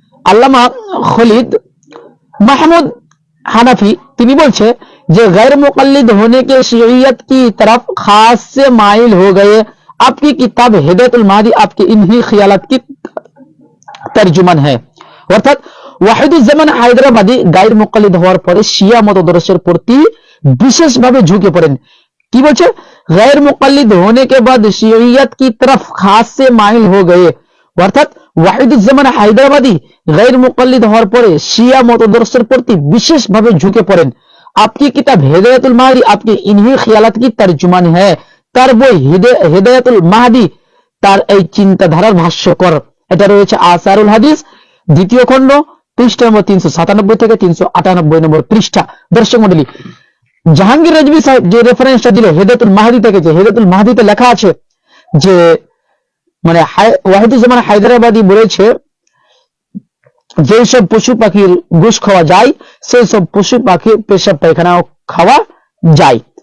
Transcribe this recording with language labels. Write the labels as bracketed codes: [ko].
[bn] আল্লামা Khalid Mahmud হানাফি তিনি বলছে যে [hi] गैर मुकल्लिद होने के शरीयत की तरफ खास से माइल हो गए। आपकी किताब हिदायतुल महदी आपके इन्हीं ख्यालात की तर्जुमान है। [bn] অর্থাৎ ওয়াহিদুজ্জামান হায়দ্রাবাদী গায়র মুকাল্লিদ হওয়ার পরে শিয়া মতদর্শের প্রতি বিশেষভাবে ঝুঁকে পড়েন। কি বলছে? [hi] गैर मुकल्लिद होने के बाद शरीयत की तरफ खास से माइल हो गए। [bn] অর্থাৎ ওয়াহিদুজ্জামান হায়দ্রাবাদী गैर मुकल्लिद হওয়ার পরে শিয়া মতদর্শের প্রতি বিশেষভাবে ঝুঁকে পড়েন। [hi] आपकी किताब हिदायतुल महदी आपके इन्हीं ख्यालात की तर्जुमान है। [bn] তার বই হিদায়াতুল মাহদি তার এই চিন্তাধারার ভাষ্যকর। এটা রয়েছে আসারুল হাদিস দ্বিতীয় খণ্ড পৃষ্ঠা নম্বর 397 থেকে 398 নম্বর পৃষ্ঠা। দর্শক মণ্ডলী, জাহাঙ্গীর রেজভী সাহেব যে রেফারেন্সটা দিল হিদায়াতুল মাহদি থেকে, যে হিদায়াতুল মাহদিতে লেখা আছে যে মানে ওয়াহিদুজ্জামান হায়দ্রাবাদী বলেছে যেই সব পশু পাখির গোশ খাওয়া যায় সেই সব পশু পাখির পেশাব পায়খানাও খাওয়া যায়।